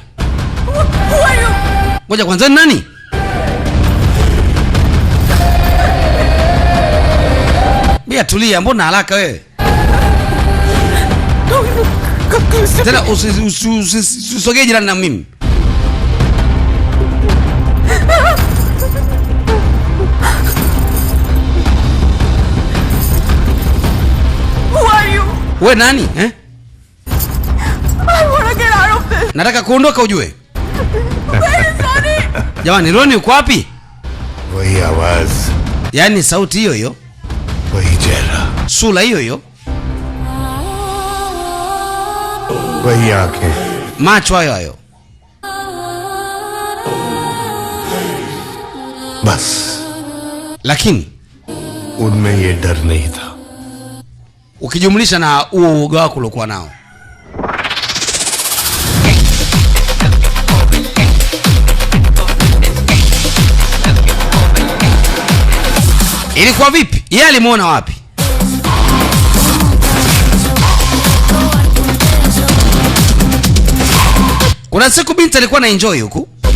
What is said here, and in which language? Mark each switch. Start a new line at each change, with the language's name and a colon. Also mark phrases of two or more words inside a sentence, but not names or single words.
Swahili: Ngoja kwanza, nani? Bia tulia, mbona haraka wewe? Tena usisogee jirani na mimi.
English: Who are you?
Swahili: Wewe nani?
English: I want to get out of this.
Swahili: Nataka kuondoka ujue.
English: Where is Roni?
Swahili: Jamani, Roni uko wapi?
Hindi: वही आवाज,
Swahili: Yaani sauti hiyo hiyo,
Hindi: वही चेहरा,
Swahili: sura hiyo hiyo,
Hindi: वही आंखें,
Swahili: macho hayo hayo.
Hindi: बस
Swahili: Lakini
Hindi: उनमें ये डर नहीं था.
Swahili: ukijumlisha na huo uoga wako uliokuwa nao. Ilikuwa vipi? Yeye alimuona wapi? Kuna siku binti alikuwa na enjoy huku.